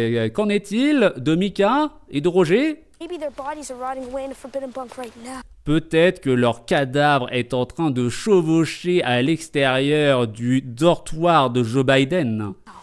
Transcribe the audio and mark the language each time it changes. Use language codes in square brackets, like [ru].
[fr] Qu'en est-il de Mika et de Roger? [en] Maybe their bodies are rotting away in a forbidden bunk right now. [fr] Peut-être que leur cadavre est en train de chevaucher à l'extérieur du dortoir de Joe Biden.